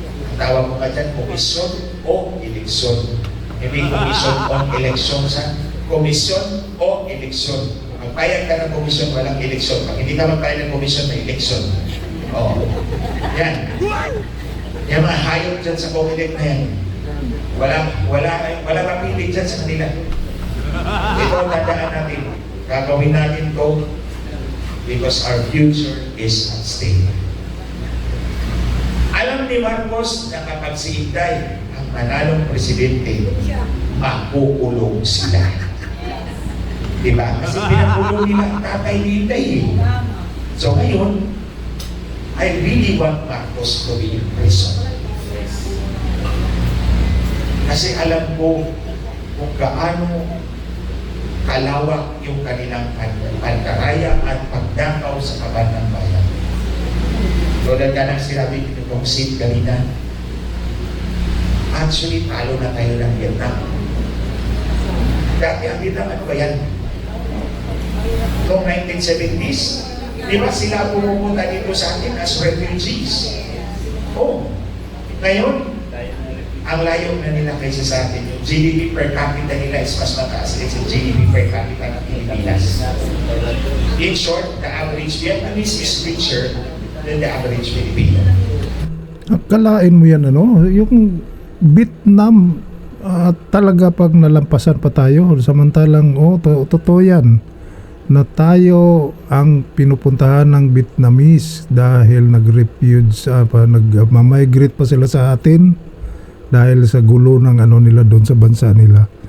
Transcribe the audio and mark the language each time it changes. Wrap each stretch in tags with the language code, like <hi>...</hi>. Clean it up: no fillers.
<tl>Ang tawag mo ka dyan, komisyon o eleksyon. Hindi komisyon on eleksyon sa komisyon o eleksyon. Magpayag ka ng komisyon, walang eleksyon. Pag hindi ka magpayag ng komisyon, may eleksyon. Oo. Yan. Yan mga hayop dyan sa COMELEC na yan. Wala mapili dyan sa kanila. Ito ang tandaan natin. Gagawin natin to</tl> <en>because our future is at stake.</en> <tl>Alam ni Marcos na kapag si Inday ang manalong presidente, makukulong sila. Diba? Kasi pinakulong nila ang tatay ni Inday eh.</tl> <en>So ngayon, I really want Marcos to be in prison.</en> <tl>Kasi alam ko kung gaano kalawak yung kanilang pandaraya at pagdakaw sa kaban ng bayan. Tulad ka ng sinabi nitong Sid kanina, actually talo na tayo ng Vietnam. Dati ang Vietnam, ano ba yan? Noong 1970s, di ba sila pumunta dito sa atin</tl> <en>as refugees?</en> <tl>Oh, ngayon, ang layo na nila kaysa sa atin. Yung GDP per capita nila</tl> <en>is mas mataas</en> <tl>kaysa GDP per capita ng Pilipinas.</tl> <en>In short, the average Vietnamese is richer than the average Filipino.</en> <tl>Akalain mo yan ano, yung Vietnam talaga pag nalampasan pa tayo, samantalang totoo yan na tayo ang pinupuntahan ng Vietnamese dahil nag-refuge, nag-migrate pa sila sa atin dahil sa gulo ng nila doon sa bansa nila.</tl>